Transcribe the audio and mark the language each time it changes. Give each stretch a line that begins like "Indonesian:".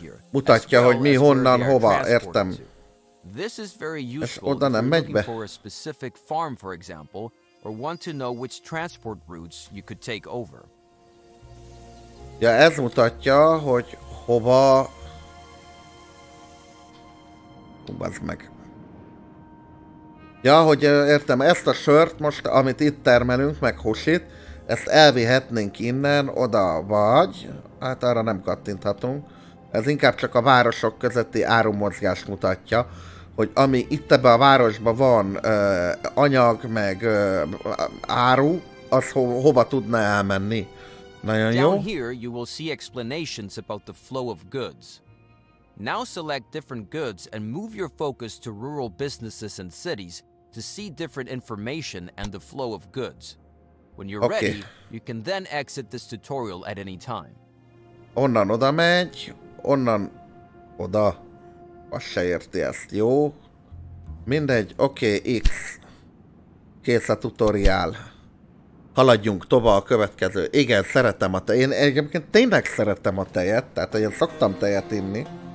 Hungarian: Mutatja, hogy mi honnan, hova, értem.
English: This is very useful if you're looking for a specific farm, for example, or want to know which transport routes you could take over.
Hungarian: Ja, ez mutatja, hogy hova... Bazd meg. Ja, hogy értem, ezt a sört most, amit itt termelünk, meg husit, ezt elvihetnénk innen, oda vagy... Hát arra nem kattinthatunk. Ez inkább csak a városok közötti árumozgást mutatja, hogy ami itt ebben a városban van anyag, meg áru, az hova tudna elmenni. Nagyon jó.
English: Down here you will see explanations about the flow of goods. Now select different goods and move your focus to rural businesses and cities to see different information and the flow of goods. When you're ready, you can then exit this tutorial at any time.
Hungarian: Onnan oda megy, onnan oda. Azt se érti ezt, jó? Mindegy, oké, X. Kész a tutoriál. Haladjunk tovább a következő. Igen, szeretem a tejet. Én egyébként tényleg szeretem a tejet, tehát én szoktam tejet inni.